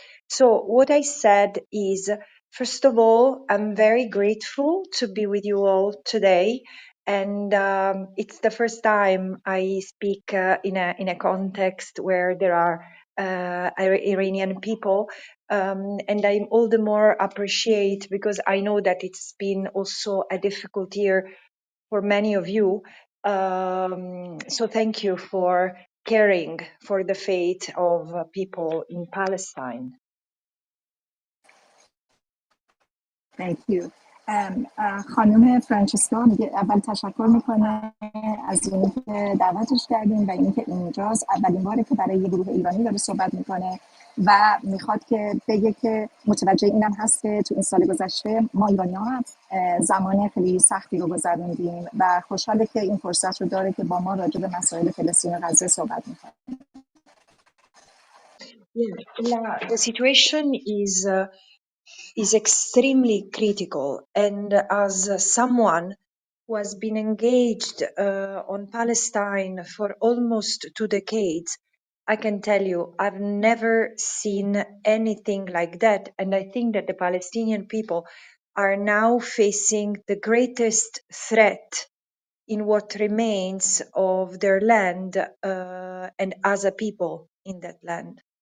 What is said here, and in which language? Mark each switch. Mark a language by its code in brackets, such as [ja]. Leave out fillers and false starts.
[en] So what I said is, first of all, I'm very grateful to be with you all today, and it's the first time I speak in a context where there are Iranian people, and I'm all the more appreciate because I know that it's been also a difficult year for many of you. So thank you for caring for the fate of people in Palestine. Thank you. [fa] خانم فرانچسکا میگه اول تشکر میکنه از اینکه دعوتش کردیم و اینکه اینجاست اولین باره که برای یه گروه ایرانی داره صحبت میکنه و میخواد که بگه که متوجه اینم هست که تو این سال گذشته ما ایرانی‌ها هم زمان خیلی سختی رو گذروندیم و خوشحاله که این فرصت رو داره که با ما راجع به مسائل فلسطین و غزه صحبت میکنه. [en] Yeah, the situation is extremely critical, and as someone who has been engaged on Palestine for almost 2 decades, I can tell you I've never seen anything like that, and I think that the Palestinian people are now facing the greatest threat in what remains of their land and as a people in that land.